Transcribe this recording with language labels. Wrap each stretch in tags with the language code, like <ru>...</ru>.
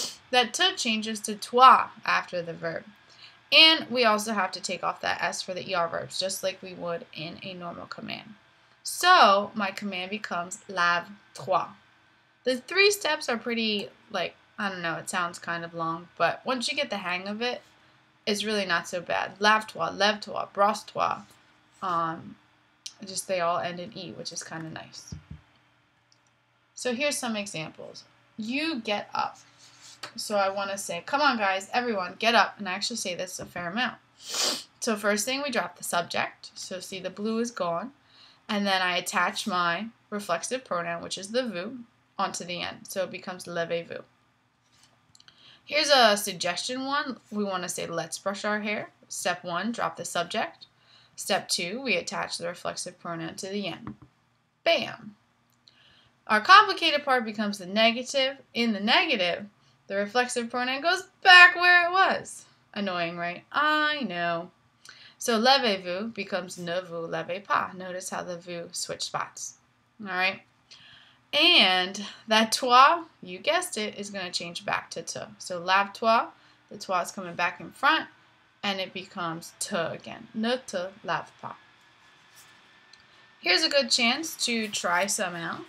<en>That te changes to toi after the verb. And we also have to take off that S for the ER verbs, just like we would in a normal command. So my command becomes lave-toi. The 3 steps are pretty, it sounds kind of long, but once you get the hang of it, it's really not so bad.</en> <fr>Lave-toi, lève-toi, brosse-toi.</fr> <en>They all end in E, which is kind of nice. So here's some examples. You get up. So I want to say, come on guys, everyone, get up. And I actually say this a fair amount. So first thing, we drop the subject. So see, the blue is gone. And then I attach my reflexive pronoun, which is the vous, onto the end. So it becomes levez-vous. Here's a suggestion one. We want to say, let's brush our hair. Step 1, drop the subject. Step 2, we attach the reflexive pronoun to the end. Bam! Our complicated part becomes the negative. In the negative, the reflexive pronoun goes back where it was. Annoying, right? I know. So levez-vous becomes</en> <fr>ne vous levez pas.</fr> <en>Notice how the vous switch spots. All right? And that toi, you guessed it, is going to change back to te. So lave-toi, the toi is coming back in front, and it becomes te again.</en> <fr>Ne te lave pas.</fr> <en>Here's a good chance to try some out.</en>